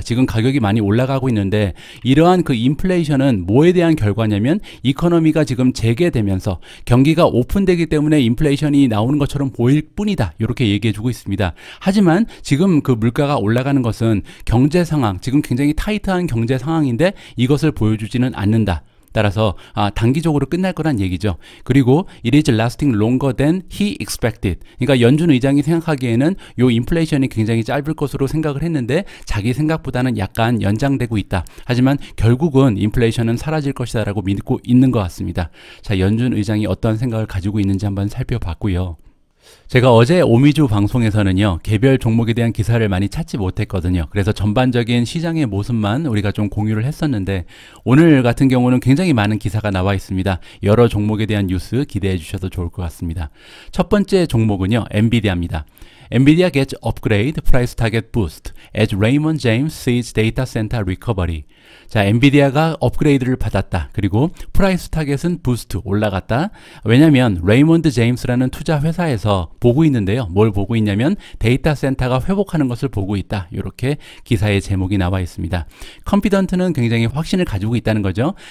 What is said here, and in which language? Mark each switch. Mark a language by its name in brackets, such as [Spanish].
[Korean] 지금 가격이 많이 올라가고 있는데 이러한 그 인플레이션은 뭐에 대한 결과냐면 이코노미가 지금 재개되면서 경기가 오픈되기 때문에 인플레이션이 나오는 것처럼 보일 뿐이다. 이렇게 얘기해 주고 있습니다. 하지만 지금 그 물가가 올라가는 것은 경제 상황, 지금 굉장히 타이트한 경제 상황인데 이것을 보여주지는 않는다. 따라서 단기적으로 끝날 거란 얘기죠. [English] 그리고 it is lasting longer than he expected. [Korean] 그러니까 연준 의장이 생각하기에는 요 인플레이션이 굉장히 짧을 것으로 생각을 했는데 자기 생각보다는 약간 연장되고 있다. 하지만 결국은 인플레이션은 사라질 것이다 라고 믿고 있는 것 같습니다. 자, 연준 의장이 어떤 생각을 가지고 있는지 한번 살펴봤고요. 제가 어제 오미주 방송에서는요, 개별 종목에 대한 기사를 많이 찾지 못했거든요. 그래서 전반적인 시장의 모습만 우리가 좀 공유를 했었는데, 오늘 같은 경우는 굉장히 많은 기사가 나와 있습니다. 여러 종목에 대한 뉴스 기대해 주셔도 좋을 것 같습니다. 첫 번째 종목은요, 엔비디아입니다. [English] NVIDIA gets upgrade price target boost as Raymond James sees data center recovery. [Korean] 자, 엔비디아가 업그레이드를 받았다. 그리고 프라이스 타겟은 부스트 올라갔다. 왜냐면 레이먼드 제임스라는 투자 회사에서 보고 있는데요. 뭘 보고 있냐면 데이터 센터가 회복하는 것을 보고 있다. 이렇게 기사의 제목이 나와 있습니다. 컨피던트는 굉장히 확신을 가지고 있다는 거죠.